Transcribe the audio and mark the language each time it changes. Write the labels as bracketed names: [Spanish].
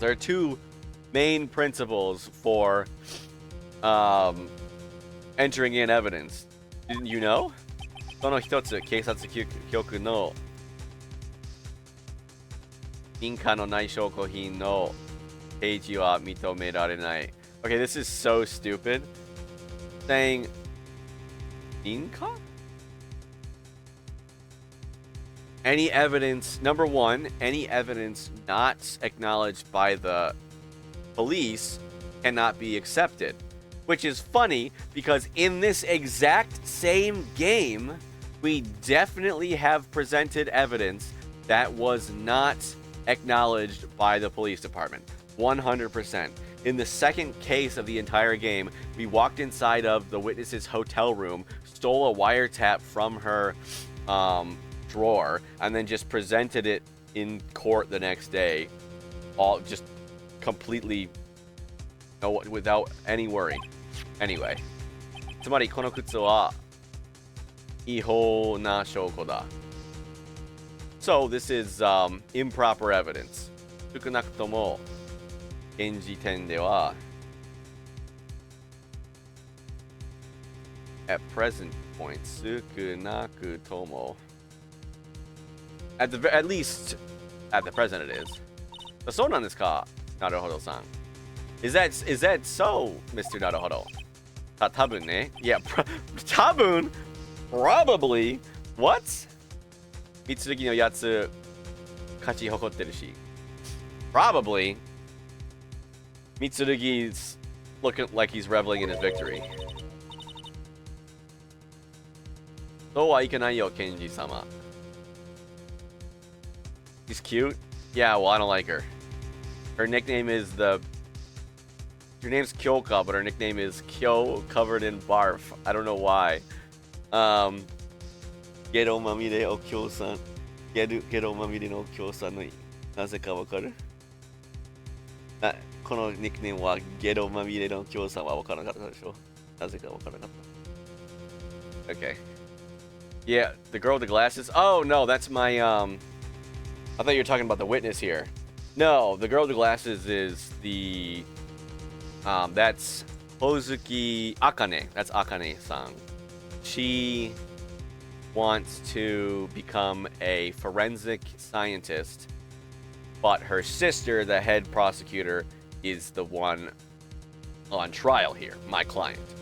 [English] There are two main principles for entering in evidence. Didn't you know? [Japanese] その一つ、警察局の認可のない証拠品の提示は認められない。 [English] Okay, this is so stupid. Saying 認可? Any evidence, number one, any evidence not acknowledged by the police cannot be accepted. Which is funny because in this exact same game, we definitely have presented evidence that was not acknowledged by the police department. 100%. In the second case of the entire game, we walked inside of the witness's hotel room, stole a wiretap from her drawer, and then just presented it in court the next day, all just completely without any worry. [Japanese] Anyway, つまりこの靴は違法な証拠だ. [English] So this is improper evidence. [Japanese] 少なくとも現時点では [English] at present point [Japanese] 少なくとも [English] at least at the present it is. [Japanese] そうなんですか、なるほどさん。 [English] Is that so, Mr. Naruhodo? [Japanese] 多分ね。 [English] Yeah, 多分 probably. What? [Japanese] 三剣のやつ勝ち誇ってるし。 [English] Probably. 三剣's looking like he's reveling in his victory. [Japanese] そうはいかないよ、ケンジ様。 [English] He's cute? Yeah, well, I don't like her. Her nickname is the... Her name's Kyoka, but her nickname is Kyo covered in barf. I don't know why. [Japanese] Gero mamire o Kyo-san. Gero mamire no Kyo-san のなぜかわかる？このニックネームはゲロまみれのKyoさんはわからなかったでしょ？なぜかわからなかった。 [English] Okay. Yeah, the girl with the glasses. Oh no, that's my I thought you were talking about the witness here. No, the girl with the glasses is the that's Hozuki Akane. That's Akane-san. She wants to become a forensic scientist, but her sister, the head prosecutor, is the one on trial here, my client.